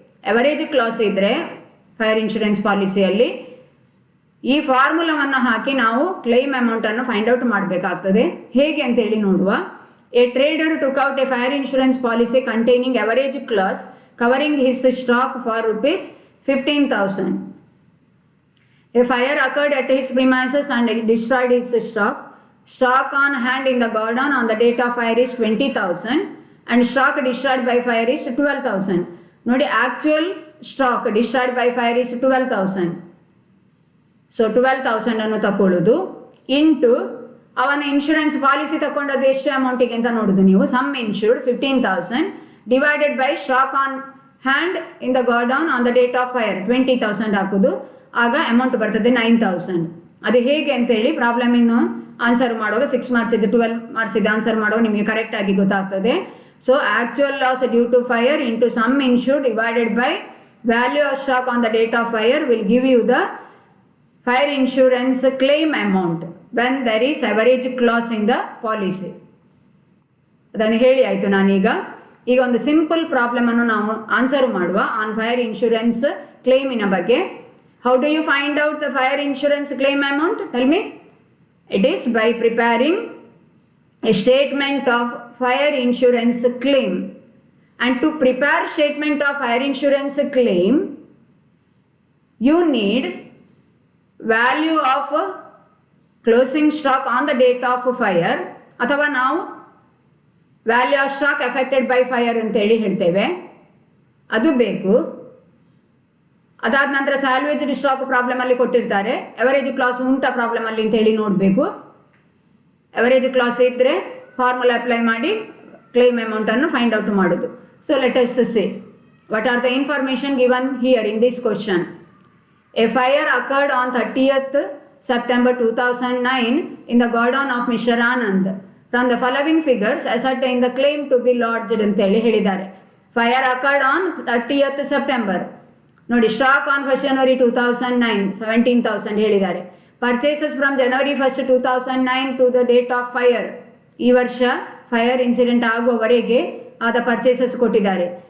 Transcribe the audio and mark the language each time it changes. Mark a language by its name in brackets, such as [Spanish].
[Kannada] Average class ಇದ್ದರೆ fire insurance ಪಾಲಿಸಿಯಲ್ಲಿ ಈ ಫಾರ್ಮುಲಾವನ್ನು ಹಾಕಿ ನಾವು ಕ್ಲೇಮ್ ಅಮೌಂಟನ್ನು ಫೈಂಡ್ ಔಟ್ ಮಾಡಬೇಕಾಗ್ತದೆ. ಹೇಗೆ ಅಂತೇಳಿ ನೋಡುವ. [English] A trader took out a fire insurance policy containing average clause covering his stock for ₹15,000. A fire occurred at his premises and destroyed his stock. Stock on hand in the godown on the date of fire is 20,000 and stock destroyed by fire is 12,000. ನೋಡಿ, actual stock destroyed by fire is 12,000. [Kannada] So 12,000 ಅನ್ನು ತಗೊಳ್ಳೋದು into ಅವನ insurance policy ತಗೊಂಡದ್ದು ಎಷ್ಟು ಅಮೌಂಟಿಗೆ ಅಂತ ನೋಡೋದು ನೀವು. [English] sum insured 15,000 divided by stock on hand in the godown on the date of fire 20,000 [Kannada] ಹಾಕೋದು, ಆಗ ಅಮೌಂಟ್ ಬರ್ತದೆ [English] 9,000. [Kannada] ಅದು ಹೇಗೆ ಅಂತೇಳಿ ಪ್ರಾಬ್ಲಮ್ ಇನ್ನು ಆನ್ಸರ್ ಮಾಡುವಾಗ 6 ಮಾರ್ಕ್ಸ್ ಇದೆ, 12 ಮಾರ್ಕ್ಸ್ ಇದೆ, ಆನ್ಸರ್ ಮಾಡುವಾಗ ನಿಮಗೆ ಕರೆಕ್ಟಾಗಿ ಗೊತ್ತಾಗ್ತದೆ. [English] So actual loss due to fire into sum insured divided by value of stock on the date of fire will give you the fire insurance claim amount when there is average clause in the policy. [Kannada] ಅದನ್ನು ಹೇಳಿ ಆಯಿತು ನಾನೀಗ. ಈಗ ಒಂದು simple ಪ್ರಾಬ್ಲಮನ್ನು ನಾವು answer ಮಾಡುವ on fire insurance ಕ್ಲೇಮಿನ ಬಗ್ಗೆ. [English] How do you find out the fire insurance claim amount? Tell me. It is by preparing a statement of fire insurance claim. And to prepare statement of fire insurance claim, you need value of closing stock on the date of fire, [Kannada] ಅಥವಾ ನಾವು value of stock affected by fire ಅಂತೇಳಿ ಹೇಳ್ತೇವೆ, ಅದು ಬೇಕು. ಅದಾದ ನಂತರ salvaged stock ಪ್ರಾಬ್ಲಮಲ್ಲಿ ಕೊಟ್ಟಿರ್ತಾರೆ, average class ಉಂಟಾ ಪ್ರಾಬ್ಲಮಲ್ಲಿ ಅಂತೇಳಿ ನೋಡಬೇಕು. ಅವರೇಜ್ ಕ್ಲಾಸ್ ಇದ್ದರೆ ಫಾರ್ಮುಲಾ ಅಪ್ಲೈ ಮಾಡಿ ಕ್ಲೇಮ್ ಅಮೌಂಟನ್ನು ಫೈಂಡ್ ಔಟ್ ಮಾಡೋದು. [English] So let us say what are the information given here in this question. A fire occurred on 30th September 2009 in the godown of Mr. Anand. From the following figures ascertain the claim to be lodged [Kannada] ಅಂತೇಳಿ ಹೇಳಿದ್ದಾರೆ. [English] Fire occurred on 30th September. ನೋಡಿ, stock on 1st January 2009 17,000 ಹೇಳಿದ್ದಾರೆ. Purchases from January 1st 2009 to the date of fire, [Kannada] ಈ ವರ್ಷ fire incident ಆಗುವವರೆಗೆ ಆದ purchases ಕೊಟ್ಟಿದ್ದಾರೆ.